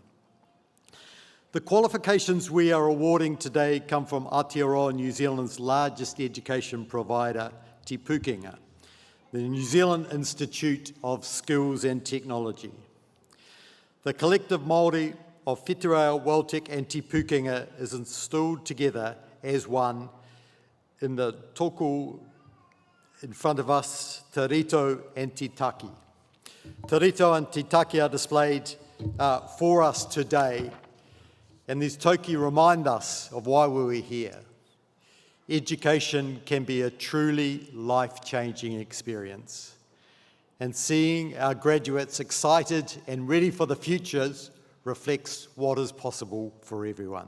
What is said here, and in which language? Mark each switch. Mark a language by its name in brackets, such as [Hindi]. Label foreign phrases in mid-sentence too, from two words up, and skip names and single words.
[English] The qualifications we are awarding today come from Aotearoa, New Zealand's largest education provider, Te Pūkenga, the New Zealand Institute of Skills and Technology. The collective Māori of Whitireia and WelTec and Te Pūkenga is installed together as one in the tōku in front of us, Te Rito and Te Taki. Te Rito and Te Taki are displayed for us today, and these toki remind us of why we were here. Education can be a truly life-changing experience, and seeing our graduates excited and ready for the futures reflects what is possible for everyone.